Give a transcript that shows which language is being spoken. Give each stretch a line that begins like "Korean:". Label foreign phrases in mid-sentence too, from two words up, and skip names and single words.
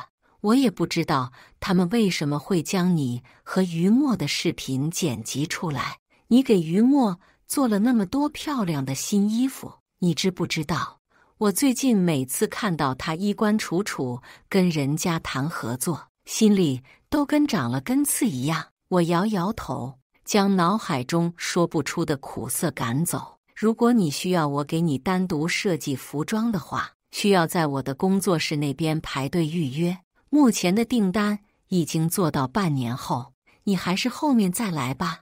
Chinese: 我也不知道他們為什麼會將你和於墨的視頻剪輯出來。你給於墨做了那麼多漂亮的新衣服，你知不知道？我最近每次看到他衣冠楚楚跟人家談合作，心裡都跟長了根刺一樣。我搖搖頭，將腦海中說不出的苦澀趕走。如果你需要我給你單獨設計服裝的話，需要在我的工作室那邊排隊預約。目前的訂單已經做到半年後，你還是後面再來吧。